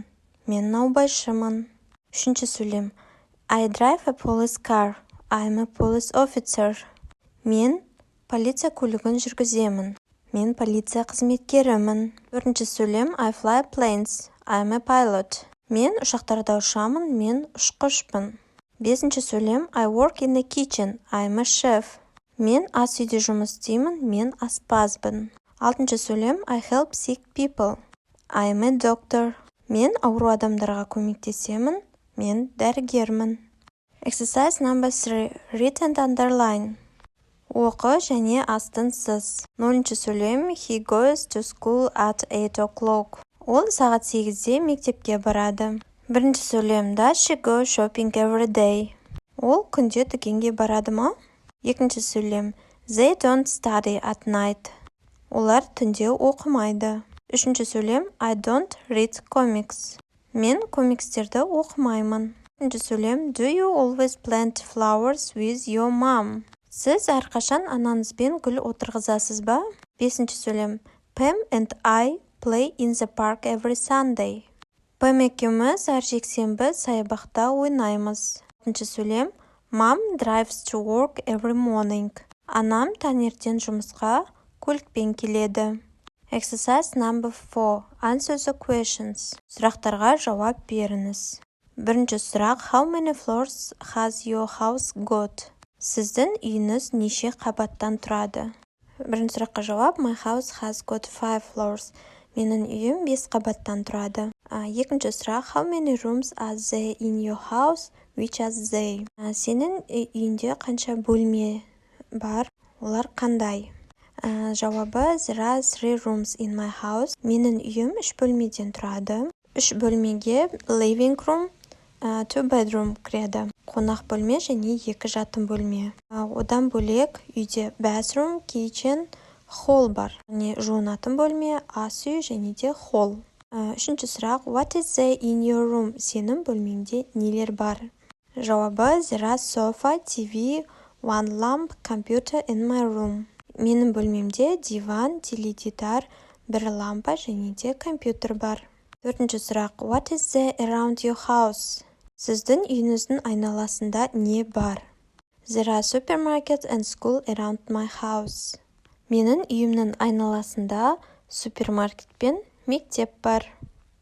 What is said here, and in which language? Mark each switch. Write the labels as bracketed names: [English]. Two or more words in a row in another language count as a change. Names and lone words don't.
[Kazakh] Мен наубайшымын. 3-ші сөйлем. [English] I drive a police car. I am a police officer. [Kazakh] Мен полиция көлігін жүргіземін. Мен полиция қызметкерімін. 4-ші сөйлем. [English] I fly planes. I am a pilot. [Kazakh] Мен ұшақтарда ұшамын. Мен ұшқышпын. 5-ші сөйлем. [English] I work in the kitchen. I am a chef. [Kazakh] Мен ас үйде жұмыс істеймін. Мен аспазбын. 6-ші сөйлем. [English] I help sick people. I am a doctor. [Kazakh] Мен ауру адамдарға көмектесемін. Мен дәрігермін. [English] Exercise number 3. Read and underline. [Kazakh] Оқы және астын сыз. 0-ші сөйлем. [English] He goes to school at 8 o'clock. [Kazakh] Ол сағат 8-де мектепке барады. 1-ші сөйлем. [English] Does she go shopping every day? [Kazakh] Ол күнде дүкенге барады ма? 2-ші сөйлем. [English] They don't study at night. [Kazakh] Олар түнде оқымайды. 3-ші сөйлем. [English] I don't read comics. [Kazakh] Мен комикстерді оқымаймын. 4-ші сөйлем. [English] Do you always plant flowers with your mom? [Kazakh] Сіз әрқашан анаңызбен гүл отырғызасыз ба? 5-ші сөйлем. [English] Pam and I play in the park every Sunday. [Kazakh] Pam екеуміз әр жексенбі саябақта ойнаймыз. 6-ші сөйлем. [English] Mom drives to work every morning. [Kazakh] Анам таңертең жұмысқа көлікпен келеді. [English] Exercise number 4. Answer the questions. [Kazakh] Сұрақтарға жауап беріңіз. 1-ші сұрақ. [English] How many floors has your house got? [Kazakh] Сіздің үйіңіз неше қабаттан тұрады? 1-ші сұраққа жауап. [English] My house has got 5 floors. [Kazakh] Менің үйім 5 қабаттан тұрады. 2-ші сұрақ. [English] How many rooms are there in your house? Which are they? [Kazakh] Сенің үйінде қанша бөлме бар? Олар қандай? Жауабы. [English] There are 3 rooms in my house. [Kazakh] Менің үйім 3 бөлмеден тұрады. 3 бөлмеге [English] living room, 2 bedroom [Kazakh] кіреді. Қонақ бөлме және 2 жатын бөлме. Одан бөлек үйде [English] bathroom, kitchen, hall [Kazakh] бар. Жуынатын бөлме, ас үй және де hall. 3-ші сұрақ. [English] What is there in your room? [Kazakh] Сенің бөлмеңде нелер бар? Жауабы. [English] There are sofa, TV, 1 lamp, computer in my room. [Kazakh] Менің бөлмемде диван, теледидар, 1 лампа және де компьютер бар. 4-ші сұрақ. [English] What is there around your house? [Kazakh] Сіздің үйіңіздің айналасында не бар? [English] There are supermarket and school around my house. [Kazakh] Менің үйімнің айналасында супермаркет пен мектеп бар.